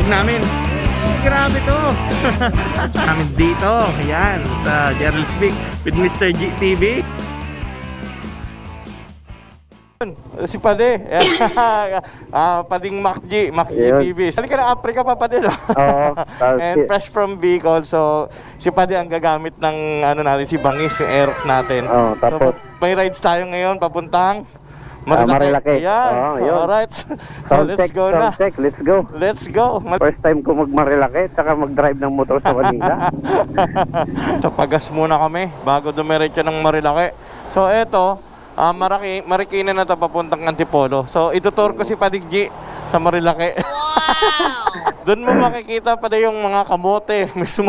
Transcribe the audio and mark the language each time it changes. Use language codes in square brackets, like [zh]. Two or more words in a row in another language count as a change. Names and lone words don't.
[tl] Namin. Grabe to. Namin dito. Yan. Sa Gerald Speak with Mr. G TV. Si Pade. Pading Mac G Yun. TV. Sali ka na Africa pa Pade, no? Oo. [en] And fresh from Bicol. [tl] So, si Pade ang gagamit ng ano natin, si Bangis, yung Aerox natin. Oo, tapos. So, may rides tayo ngayon papuntang Marilaki. Yan. Oo, yun. [en] Alright. So, let's go na. Sound check, let's go. Let's go. [tl] First time ko mag-Marilaki, tsaka mag-drive ng motor sa Manila. So, pagas muna kami bago dumiretso ng Marilaki. So, eto, Marikina na ito papuntang Antipolo. So, itutur ko si Padig G sa Marilaki. Wow! Doon mo makikita pa yung mga kamote mismo.